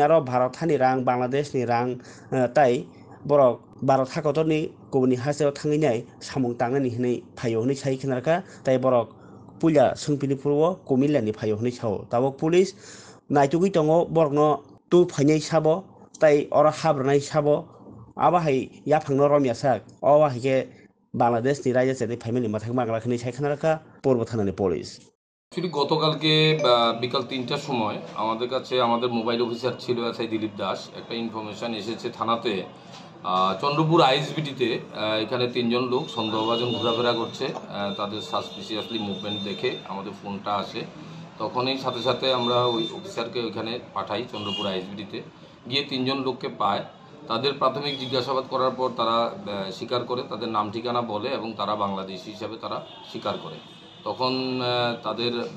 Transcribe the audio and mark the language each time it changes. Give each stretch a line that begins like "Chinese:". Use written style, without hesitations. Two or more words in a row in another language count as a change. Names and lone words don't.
Kok Borok: aro Bharat hani rang Bangladesh ni rang tai borok Bharat hakotorni kubuni haseo thanginai samung tangnani hinai phayo hinai sai khinarka tai borok puya sungpini purwo kumilla ni phayo hinai sao tabok police naitugui tongo borokno tu phainai sabo tai oro habrnai sabo aba hai yaphangno romya sak oba haike বাংলাদেশ ni raja chate family mathak mangla khini saikhanara ka পূর্ব থানানি পুলিশ
Bangla: অ্যাকচুয়ালি গতকালকে বিকাল ৩টার সময় আমাদের কাছে আমাদের
English: mobile officer
Bangla: ছিল এসআই দিলীপ দাস একটা ইনফরমেশন এসেছে থানাতে চন্দ্রপুর আইএসবিটিতে এখানে ৩জন লোক সন্দেহভাজন ঘোরাফেরা করছে তাদের
English: suspiciously movement
Bangla: দেখে আমাদের ফোনটা আসে তখনই সাথে সাথে আমরা ওই অফিসারকে ওইখানে পাঠাই চন্দ্রপুর আইএসবিটিতে গিয়ে ৩জন লোককে পায় তাদের প্রাথমিক জিজ্ঞাসাবাদ করার পর তারা স্বীকার করে তাদের নাম ঠিকানা বলে এবং তারা বাংলাদেশি হিসাবে তারা স্বীকার করে তখন তাদের